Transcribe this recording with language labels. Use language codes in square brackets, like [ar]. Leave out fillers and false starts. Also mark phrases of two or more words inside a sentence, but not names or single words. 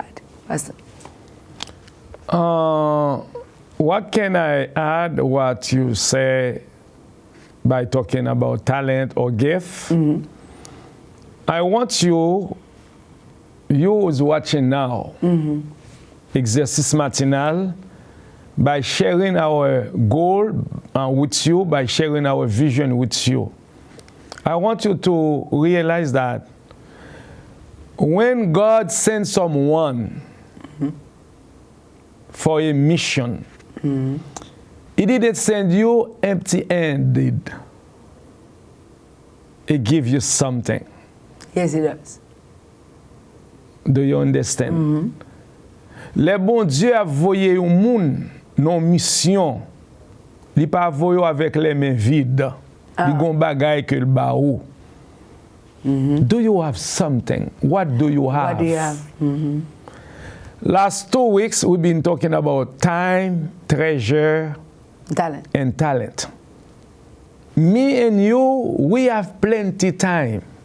[en] Pastor. What can I add what you say by talking about talent or gift? Mm-hmm. I want you who's watching now, mm-hmm. Exercice Matinal, by sharing our goal with you, by sharing our vision with you. I want you to realize that when God sends someone mm-hmm. for a mission, mm-hmm. He didn't send you empty-handed. He gives you something. Yes, He does. Do you understand? Mm-hmm. [ht] Le bon Dieu a voyé un moun non mission. Li pa voyo avec les mains vides. Li gon bagay ke l'ba ou. [en] Do you have something? What do you have? What do you have? Mm-hmm. Last 2 weeks we've been talking about time, treasure, and talent. Me and you, we have plenty time.